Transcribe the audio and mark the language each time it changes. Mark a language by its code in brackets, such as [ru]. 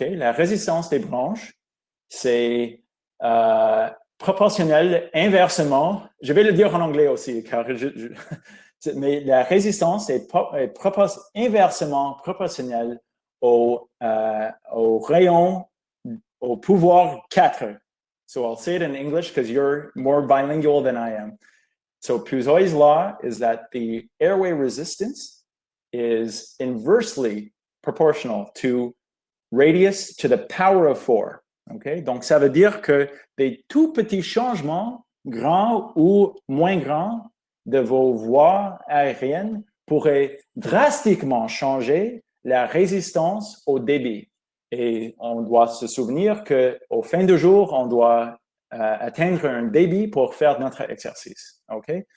[fr] La résistance des branches, c'est proportionnel inversement. Je vais le dire en anglais aussi, car mais la résistance est inversement proportionnelle au rayon, au pouvoir 4. [en] So I'll say it in English because you're more bilingual than I am. So Puzoe's law is that the airway resistance is inversely proportional to radius to the power of 4. Okay? [fr] Donc, ça veut dire que des tout petits changements, grands ou moins grands, de vos voies aériennes pourraient drastiquement changer la résistance au débit. Et on doit se souvenir qu'au fin du jour, on doit atteindre un débit pour faire notre exercice. OK?